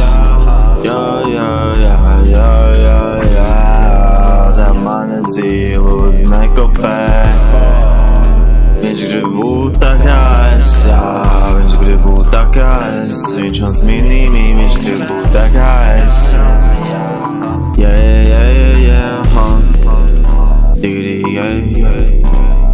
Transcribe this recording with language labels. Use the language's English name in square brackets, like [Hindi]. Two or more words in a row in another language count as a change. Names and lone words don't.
[Latvian] Jā, jā, jā, jā, jā, jā. Tā mana dzīve, lūdzu nekopē. Viņš grib būt tā kā es, jā. Viņš grib būt tā kā es. Viņš mans minīmī, viņš grib būt tā kā es. [English] Yeah, yeah, yeah, yeah, yeah, huh. Digri, yeah, yeah.